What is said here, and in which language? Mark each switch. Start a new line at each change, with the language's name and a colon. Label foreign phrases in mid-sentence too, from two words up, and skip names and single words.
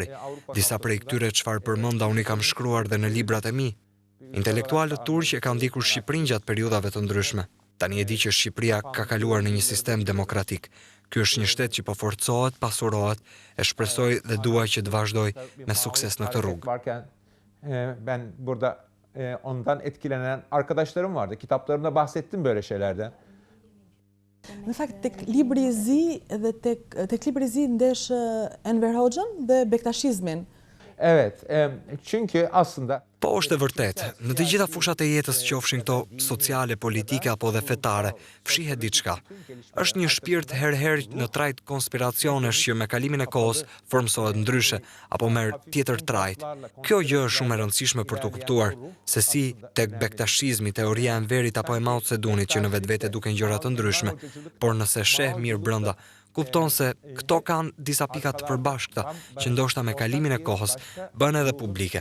Albanian: Disa prej këtyre çfarë përmenda unë i kam shkruar dhe në librat e mi. Intelektualët turq e kanë ndikur Shqipërinë gjatë periudhave të ndryshme. Tani e di që Shqipëria ka kaluar në një sistem demokratik. Ky është një shtet që po forcohet, pasurohet, e shpresoj dhe dua që të vazhdoj me sukses në këtë rrugë.
Turkish: Ben burada ondan etkilenen arkadaşlarım vardı. Kitaplarımda bahsettim böyle şeylerden.
Albanian: Në fakt, tek libri i zi dhe tek libri i zi ndesh Enver Hoxhën dhe bektashizmin.
Turkish: Evet, çünkü aslında
Albanian: Po është e vërtetë, në të gjitha fushat e jetës qofshin këto sociale, politike apo dhe fetare, fshihet diçka. Është një shpirt herë në trajt konspiracionesh që me kalimin e kohës formsohet ndryshe apo merr tjetër trajt. Kjo gjë është shumë e rëndësishme për të kuptuar se si tek bektashizmi, teoria e Enverit apo e Mao Zedongit që në vetvete duken gjëra të ndryshme, por nëse sheh mirë brenda, kupton se këto kanë disa pika të përbashkëta që ndoshta me kalimin e kohës bën edhe publike.